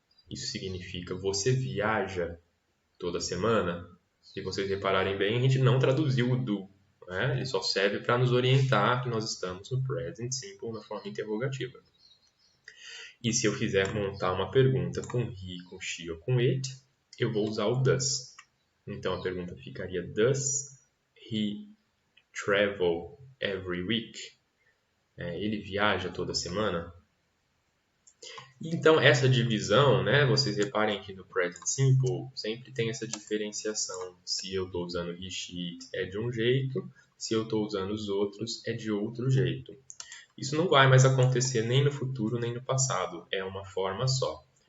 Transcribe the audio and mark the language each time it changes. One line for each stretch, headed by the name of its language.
Portuguese: Isso significa você viaja toda semana? Se vocês repararem bem, a gente não traduziu o do. Né? Ele só serve para nos orientar que nós estamos no present simple na forma interrogativa. E se eu quiser montar uma pergunta com he, com she ou com it, eu vou usar o does.
English: Então a pergunta ficaria does he travel every week?
Portuguese: Ele viaja toda semana? Então essa divisão, né, vocês reparem que no present simple sempre tem essa diferenciação. Se eu estou usando he, she, it é de um jeito, se eu estou usando os outros é de outro jeito. Isso não vai mais acontecer nem no futuro nem no passado, é uma forma só.